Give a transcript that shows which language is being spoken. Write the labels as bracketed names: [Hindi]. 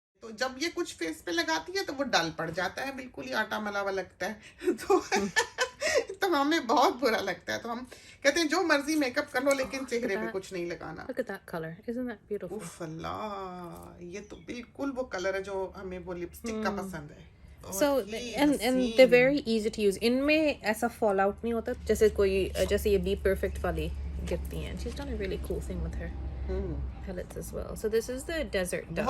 [Hindi] तो जब ये कुछ फेस पे लगाती है तो वो डल पड़ जाता है, बिल्कुल ही आटा मला हुआ लगता है। तो हमें बहुत बुरा लगता है, तो हम कहते हैं जो मर्जी मेकअप कर लो लेकिन चेहरे पे कुछ नहीं लगाना। [English] Look at that color. Isn't that beautiful? [Hindi] उफ अल्लाह, ये तो बिल्कुल वो कलर है जो हमें वो लिपस्टिक का पसंद है। [English] So and they're very easy to use. [Hindi] इनमें ऐसा fall out नहीं होता जैसे कोई जैसे ये Be Perfect वाली गिरती हैं. [English] She's done a really cool thing with her palettes as well. So this is the Desert Dusk.